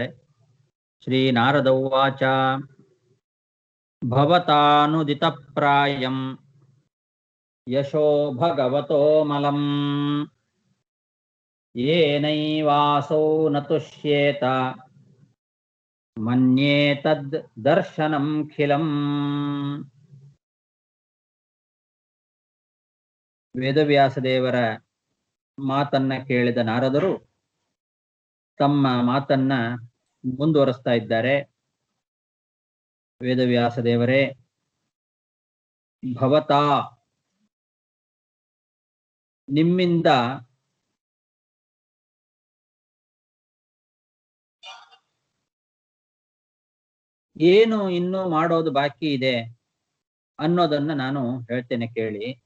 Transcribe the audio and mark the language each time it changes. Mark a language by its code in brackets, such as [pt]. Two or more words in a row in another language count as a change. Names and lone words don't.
[sa] ಶ್ರೀ ನಾರದ ಉವಾಚ ಭವತಾನುದಿತ ಪ್ರಾಯಂ ಯಶೋ ಭಗವತೋ ಮಲಂ ಏನೈವಾಸೌ ನ ತುಷ್ಯೇತ ಮನ್ಯೇ ತದ್ ದರ್ಶನಂ ಖಿಲಂ. [kn] ವೇದವ್ಯಾಸ ದೇವರ ಮಾತನ್ನ ಕೇಳಿದ ನಾರದರು ತಮ್ಮ ಮಾತನ್ನ ಮುಂದುವರಿಸ್ತಾ ಇದ್ದಾರೆ. ವೇದವ್ಯಾಸ ದೇವರೇ, ಭವತಾ ನಿಮ್ಮಿಂದ ಏನು ಇನ್ನೂ ಮಾಡೋದು ಬಾಕಿ ಇದೆ ಅನ್ನೋದನ್ನ ನಾನು ಹೇಳ್ತೇನೆ ಕೇಳಿ.